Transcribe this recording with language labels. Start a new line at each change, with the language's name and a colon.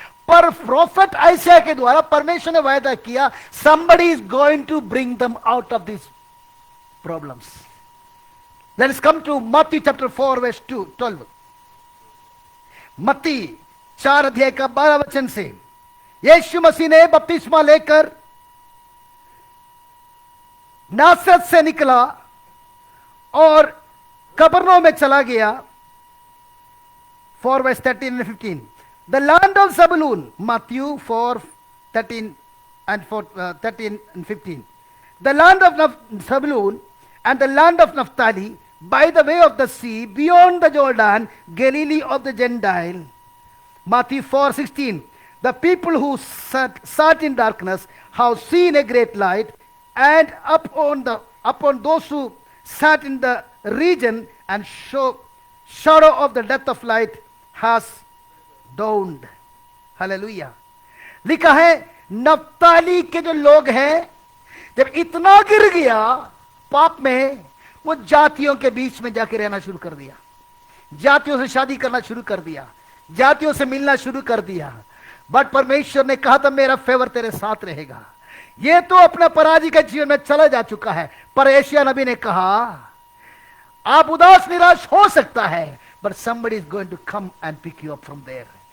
Hindi: पर प्रोफेट आयशा के द्वारा परमेश्वर ने वायदा किया,
English: somebody is going to bring them out of these problems. Let us come to Matthew chapter 4 verse 12.
Hindi: मत्ती 4 अध्याय का 12 वचन से, यीशु मसीह ने बपतिस्मा लेकर नासरत से निकला और कबरनहूम में चला गया.
English: 4 verse 13 and 15. The land of Zabulun, Matthew 4 13 and 13 and 15. The land of Zabulun and the land of Naphtali, by the way of the sea, beyond the Jordan, Galilee of the Gentile. Matthew 4:16. The people who sat in darkness have seen a great light, and upon those who sat in the region and shadow of the death of light has dawned. Hallelujah.
Hindi: लिखा है, नप्ताली के जो लोग हैं, जब इतना गिर गया पाप में, वो जातियों के बीच में जाके रहना शुरू कर दिया, जातियों से शादी करना शुरू कर दिया, जातियों से मिलना शुरू कर दिया. बट परमेश्वर ने कहा था, मेरा फेवर तेरे साथ रहेगा. ये तो अपना पराजय के जीवन में चला जा चुका है, पर एशिया नबी ने कहा, आप उदास निराश हो सकता है, but
English: somebody is going to come and pick you up from there.